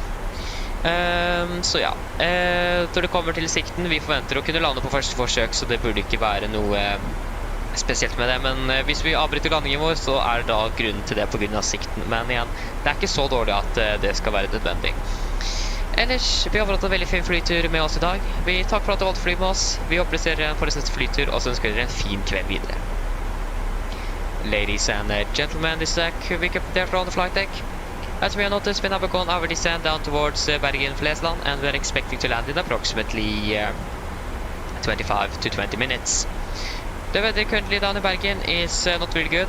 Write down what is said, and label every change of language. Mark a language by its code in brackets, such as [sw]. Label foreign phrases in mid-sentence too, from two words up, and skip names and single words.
[no] Så ja, når det kommer til sikten, vi forventer å kunne lande på første forsøk, så det burde ikke være noe spesielt med det. Men hvis vi avbryter landingen vår, så det da grunnen til det på grunn av sikten. Men igjen, det ikke så dårlig at det skal være nødvendig. Ellers, vi har hatt en veldig fin flytur med oss i dag. Vi takker for at du valgte å fly med oss. Vi håper dere får neste flytur, og så ønsker dere en fin kveld videre. [en] Ladies and gentlemen, this is a quick update from the flight deck. As we have noticed, we have gone over descent down towards Bergen-Flesland, and we are expecting to land in approximately 25 to 20 minutes. The weather currently down in Bergen is not really good.